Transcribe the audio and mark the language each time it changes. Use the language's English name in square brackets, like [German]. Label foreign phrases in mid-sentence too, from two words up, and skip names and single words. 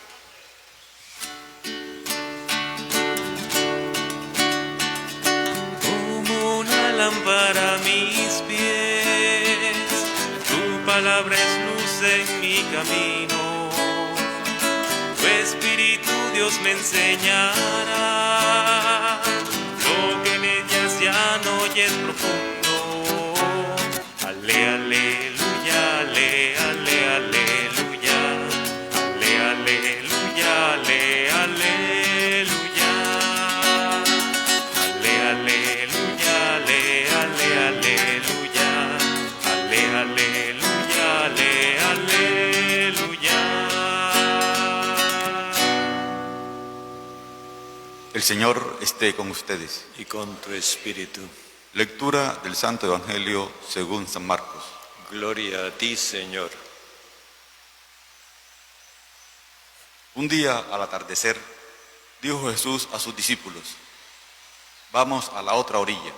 [Spanish] Como una lámpara a mis pies, tu palabra es luz en mi camino. Tu Espíritu, Dios, me enseñará lo que en ellas ya no y es profundo. Ale, aleluya, ale, ale, aleluya. Ale, aleluya, ale, aleluya. Ale, aleluya, ale, ale, aleluya. Ale, aleluya, ale, aleluya. El Señor esté con ustedes. y con tu espíritu. Lectura del Santo Evangelio según San Marcos. Gloria a ti, Señor. Un día al atardecer, dijo Jesús a sus discípulos: vamos a la otra orilla.